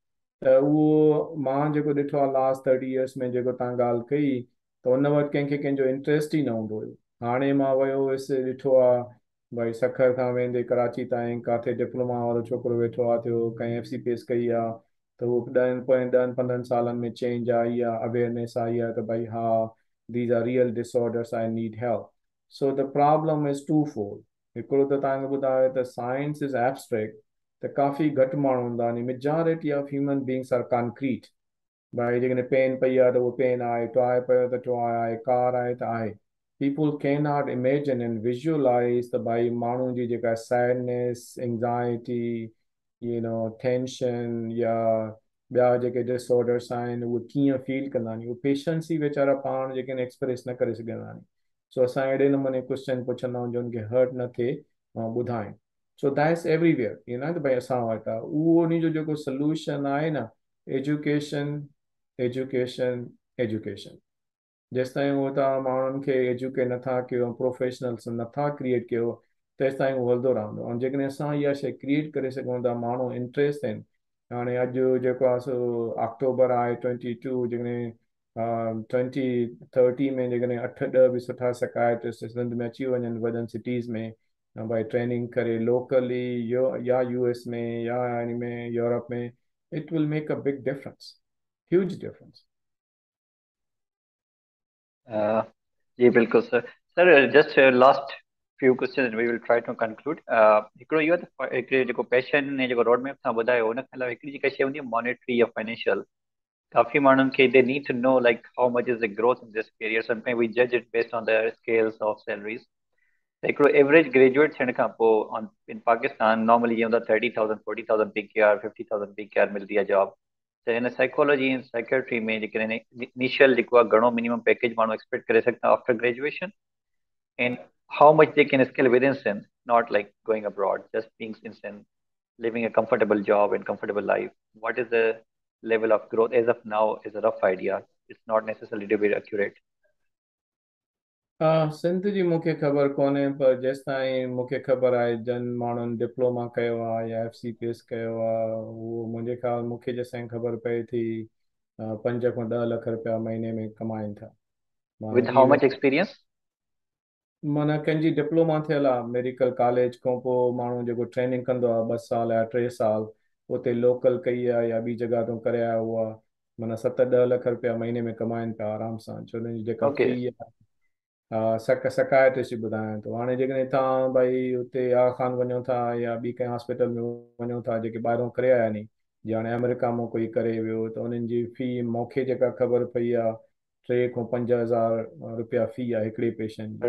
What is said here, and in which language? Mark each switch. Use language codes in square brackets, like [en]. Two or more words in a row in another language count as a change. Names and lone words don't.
[sd] त उहो मां जेको ॾिठो आहे [en] last 30 years [sd] में जेको तव्हां ॻाल्हि कई त उन वटि कंहिंखे कंहिंजो इंट्रस्ट ई न हूंदो हुयो। हाणे मां वियो हुयुसि ॾिठो आहे भाई सखर खां वेंदे कराची ताईं किथे डिप्लोमा वारो छोकिरो वेठो आहे थियो कंहिं FCPS कई आहे त उहो 10-15 सालनि में चेंज आई आहे अवेयरनेस आई आहे त भाई हा [en] these are real disorders I need help. so the problem is two fold. [sd] हिकिड़ो त तव्हांखे ॿुधायो त [en] science is abstract [sd] त काफ़ी घटि माण्हू हूंदा आहिनि [en] majority of human beings are concrete. [sd] भाई जेकॾहिं पेन पई आहे त उहो पेन आहे टॉय पियो त टॉय आहे कार आहे त आहे। [en] People cannot imagine and visualize the [sd] भाई माण्हू जी जेका [en] sadness anxiety tension [sd] या ॿिया जेके डिसऑर्डर्स आहिनि उहे कीअं फील कंदा आहिनि उहे पेशेंट्स ई वीचारा पाण जेके आहिनि एक्सप्रेस न करे सघंदा आहिनि। सो असां अहिड़े नमूने क्वेश्चन पुछंदा आहियूं जो उनखे हर्ट न थिए ऐं ॿुधाइनि। [en] so that's everywhere [sd] त भाई असां वटि आहे उहो उन जो जेको सोल्यूशन आहे न [en] education education education. [sd] जेसिताईं उहो तव्हां माण्हुनि खे एजुकेट नथा कयो प्रोफेशनल्स नथा क्रिएट कयो तेसिताईं उहो हलंदो रहंदो। ऐं जेकॾहिं असां इहा शइ क्रिएट करे सघूं था माण्हू इंट्रस्ट आहिनि। हाणे अॼु जेको आहे सो अक्टूबर आहे 22 जेकॾहिं 2030 में जेकॾहिं 8-10 बि सुठा सकाइट्रिस्ट सिंध में अची वञनि वॾनि सिटीज़ में भाई ट्रेनिंग करे लोकली या US में या इन में यूरोप में [en] it will make a big difference huge difference. [sd] Uh, जी बिल्कुल सर। [en] sir just last few question we will try to conclude. [sd] हिकिड़ो इहो त हिकिड़े जेको पैशन ने जेको रोड मैप तव्हां ॿुधायो हुन खां अलावा हिकिड़ी जेका शइ हूंदी आहे मॉनेटरी या फाइनेंशियल काफ़ी माण्हुनि खे [en] they need to know like how much is the growth in this career sometime we judge it based on the scales of salaries. [sd] त हिकिड़ो एवरेज ग्रेजुएट थियण खां पोइ [en] on in Pakistan [sd] नॉर्मली जीअं हूंदा 30,000 40,000 PKR 50,000 PKR मिलंदी आहे जॉब। त हिन साइकोलॉजी ऐं साइकेट्री में जेके इनिशियल जेको आहे घणो मिनिमम पैकेज माण्हू एक्सपेक्ट करे सघंदा [en] after graduation and how much they can scale within Sindh, not like going abroad, just being in Sindh, living a comfortable job and comfortable life. What is the level of growth as of now is a rough idea. It's not necessarily to be accurate. [sd] सिंध जी मूंखे ख़बर कोन्हे पर जेसि ताईं मूंखे ख़बर आहे जन माण्हुनि डिप्लोमा कयो आहे या FCPS कयो आहे उहो मुंहिंजे ख़्याल मूंखे जेसिताईं ख़बर पए थी 5 खां 10 लख रुपया महीने में कमाइनि था। माना [en] With how इवन much experience? [sd] माना कंहिंजी डिप्लोमा थियल आहे मेडिकल कॉलेज खां पोइ माण्हू जेको ट्रेनिंग कंदो आहे 2 साल या 3 साल उते लोकल कई आहे या ॿी जॻह तो करे आयो आहे माना 7-10 लख रुपया महीने में कमाइनि पिया आराम सां छो हुनजी जेका फी [en] Okay. [sd] आहे। हा सकाइट्रिस्ट जी ॿुधायां थो। हाणे जेकॾहिं तव्हां भई हुते आगा खान वञो था या ॿी कंहिं हॉस्पिटल में वञो था जेके ॿाहिरों करे आया नी जीअं हाणे अमेरिका मां कोई करे वियो त उन्हनि जी फी मूंखे जेका ख़बर पई आहे 3 खां 5 हज़ार रुपया फी आहे हिकिड़े पेशेंट जी।